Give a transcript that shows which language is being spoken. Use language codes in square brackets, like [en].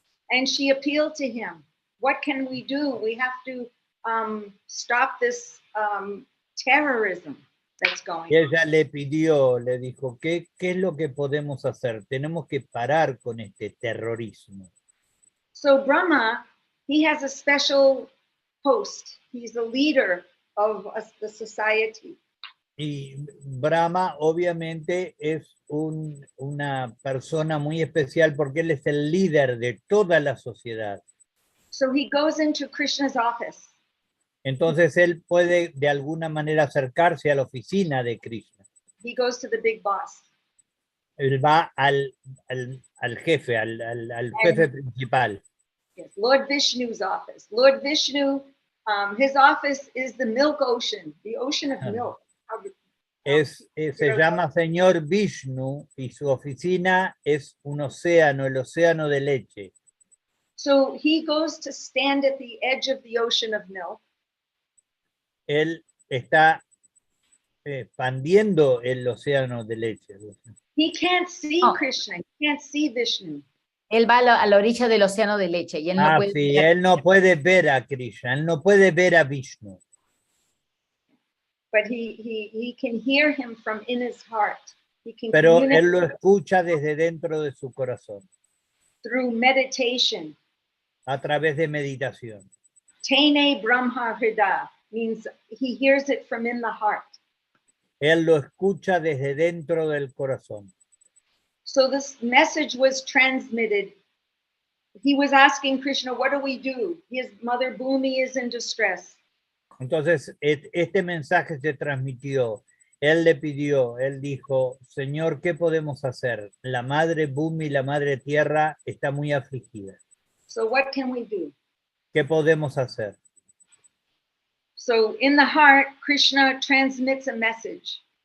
[en] And she appealed to him. What can we do? We have to stop this terrorism that's going [es] Y [en] on. [es] ella le pidió, le dijo, ¿qué es lo que podemos hacer? Tenemos que parar con este terrorismo. [en] So Brahma, he has a special post. He's the leader of the society. [es] Y Brahma obviamente es una persona muy especial porque él es el líder de toda la sociedad. [en] So he goes into Krishna's office. [es] Entonces él puede de alguna manera acercarse a la oficina de Krishna. [en] He goes to the big boss. [es] Él va al jefe, al jefe principal. [en] Yes, Lord Vishnu's office. Lord Vishnu, his office is the milk ocean, the ocean of milk. [es] Se llama Señor Vishnu y su oficina es un océano, el océano de leche. [en] So he goes to stand at the edge of the ocean of milk. [es] Él está expandiendo el océano de leche. [en] He can't see Oh. Krishna, he can't see Vishnu. [es] Él va a la orilla del océano de leche y él no puede Sí, ver. él no puede ver a Krishna, él no puede ver a Vishnu. [en] But he can hear him from in his heart. He can [es] Pero [en] communicate [es] él lo escucha desde dentro de su corazón, [en] through meditation. [es] a través de meditación. [en] Tene Brahma Hrida means he hears it from in the heart. [es] Él lo escucha desde dentro del corazón. [en] So this message was transmitted he was asking Krishna, what do we do? His mother Bhumi is in distress. [es] Entonces, este mensaje se transmitió. Él le pidió, él dijo, Señor, ¿qué podemos hacer? La madre Bhumi, la madre tierra, está muy afligida. [en] So what can we do? [es] ¿Qué podemos hacer? [en] So in the heart, Krishna transmits a message.